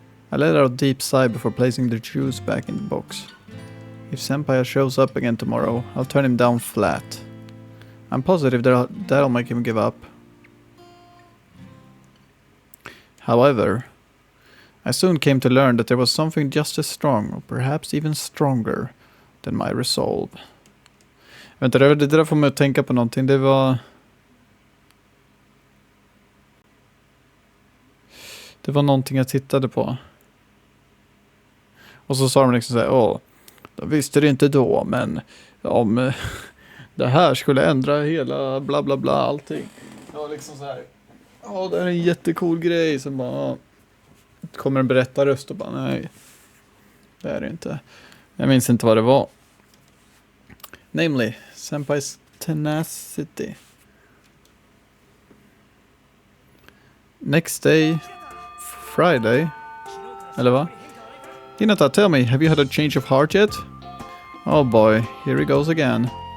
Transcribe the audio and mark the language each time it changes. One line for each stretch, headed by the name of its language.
English: I let out a deep sigh before placing the shoes back in the box. If Senpai shows up again tomorrow, I'll turn him down flat. I'm positive that'll make him give up. However, I soon came to learn that there was something just as strong, or perhaps even stronger, than my resolve.
Swedish: Vänta, det där får mig att tänka på någonting. Det var någonting jag tittade på. Och så sa de liksom såhär, de visste det inte då, men om det här skulle ändra hela bla bla bla allting. Det var liksom så här. Det är en jättecool grej som bara kommer en berättarröst och bara nej. Det är det inte. Jag minns inte vad det var.
English: Namely, Senpai's tenacity. Next day, Friday.
Swedish: Eller va?
English: Hinata, tell me, have you had a change of heart yet? Oh boy, here he goes again.